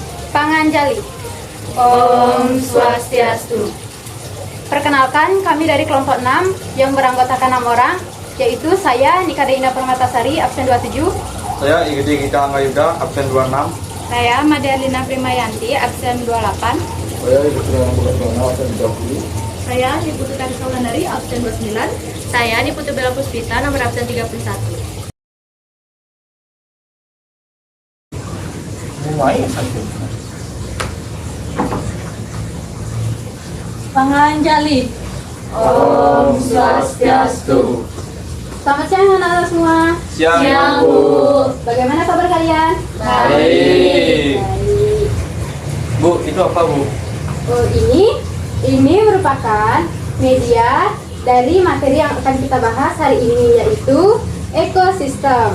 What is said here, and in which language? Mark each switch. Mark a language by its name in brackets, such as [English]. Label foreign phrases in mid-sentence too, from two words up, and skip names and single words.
[Indonesian] Panganjali. Om Swastiastu. Perkenalkan, kami dari kelompok 6 yang beranggotakan 6 orang, yaitu saya Nika Deina Permatasari, absen 27. Saya Igede Gita Anggayuda, absen 26. Saya Madelina Primayanti, absen 28. Saya Igede Anggayuda, absen 30. Saya Niputu Karisa Wulandari, absen 29. Saya Niputu Bella Puspita, nomor absen 31. Mulai satu. Panganjali. Om Swastiastu. Selamat siang anak-anak semua. Siang, Bu. Bagaimana kabar kalian? Baik. Baik. Bu, itu apa Bu? Oh, ini merupakan media dari materi yang akan kita bahas hari ini, yaitu ekosistem.